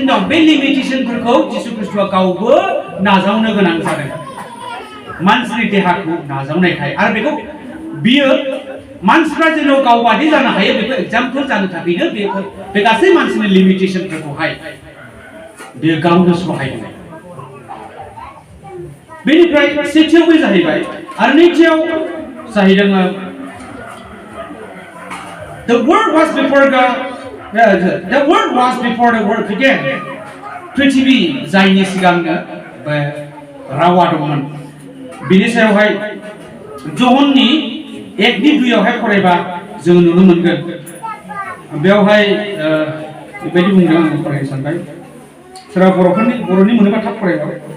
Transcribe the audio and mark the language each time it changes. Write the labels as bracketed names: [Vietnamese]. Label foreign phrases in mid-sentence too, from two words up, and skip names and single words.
[Bodo] दं बे लिमिटेशनफोरखौ जिसु ख्रिस्टआ गावबो नाजावनो गोनां जादों मानसिनि देहाखौ नाजावनायखाय आरो बेखौ बियो मानसिफ्रा जेन' गावबादि जानो हायो बेखौ एग्जाम्पल जानो थाखायनो बे गासै मानसिनि लिमिटेशनफोरखौहाय बेयो गावनो सहायदों बेनिफ्राय सेथियाव बे जाहैबाय आरो नैथियाव जाहैदों [English] The word was before God. The word was before the word began. [Bodo] पृथ्वी जायनि सिगांनो रावा दंमोन बेनि सायावहाय जहननि 1:2 फरायबा जों नुनो मोनगोन बेयावहाय बेबायदि बुंदों आं फरायनो सानबाय सोरबा बर'नि मोनोबा थाब फरायबाय